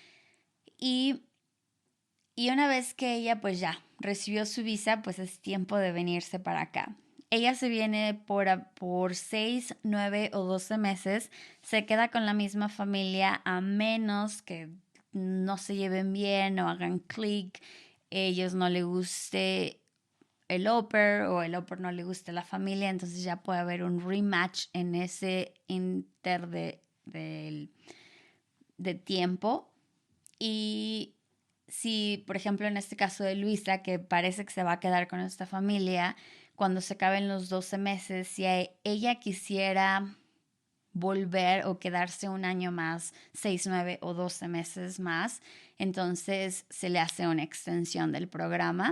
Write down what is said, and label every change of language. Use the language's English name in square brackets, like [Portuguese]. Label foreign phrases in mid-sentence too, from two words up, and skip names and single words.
[Spanish] Y una vez que ella pues ya recibió su visa, pues es tiempo de venirse para acá. Ella se viene por 6, 9 o 12 meses, se queda con la misma familia a menos que no se lleven bien o hagan clic, ellos no le guste el au pair o el au pair no le guste la familia, entonces ya puede haber un rematch en ese inter de tiempo. Y si, por ejemplo, en este caso de Luisa, que parece que se va a quedar con esta familia, cuando se acaben los 12 meses, si ella quisiera volver o quedarse un año más, 6, 9 o 12 meses más, entonces se le hace una extensión del programa.